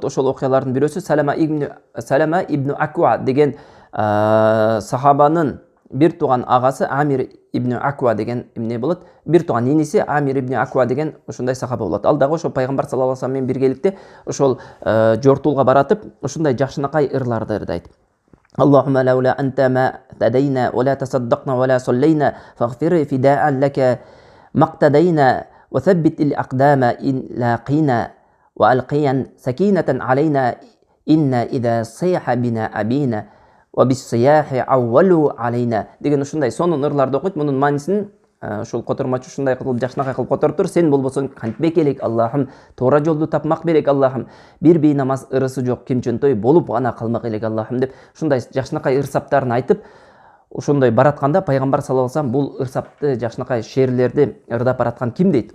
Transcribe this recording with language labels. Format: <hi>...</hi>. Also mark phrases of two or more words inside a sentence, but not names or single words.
<ky>Ошол окуялардын бирөөсү Салама ибн Аква деген сахабанын бир тууган агасы Амир ибн Аква деген эмне болот. Бир тууган иниси Амир ибн Аква деген ошондой сахаба болот. Ал дагы ошол пайгамбар</ky> <ar>صلى الله عليه وسلم</ar> <ky>менен биргеликте ошол жортуулга баратып, ушундай жакшынакай ырларды ырдайт.</ky> <ar>اللهم لولا أنت ما اهتدينا ولا تصدقنا ولا صلينا فاغفر فداء لك مقتدينا وثبت الأقدام إن لاقينا وألقيا سكينة علينا إن إذا صيح بنا أبينا وبالصياح عولوا علينا</ar> <ky>деген ушундай сонун ырларды окуйт. Мунун маанисин ушул котормочу ушундай кылып жакшынакай кылып которуп тур: сен болбосоң кантпек элек Аллахым, туура жолду тапмак белек Аллахым, бир бейнамаз ырысы жок кимчөнтөй болуп гана калмак элек Аллахым деп ушундай жакшынакай ырсаптарын айтып, ошондой баратканда пайгамбар</ky> <ar>صلى الله عليه وسلم</ar> <ky>бул ырсапты жакшынакай шеерлерди ырдап бараткан ким дейт?</ky>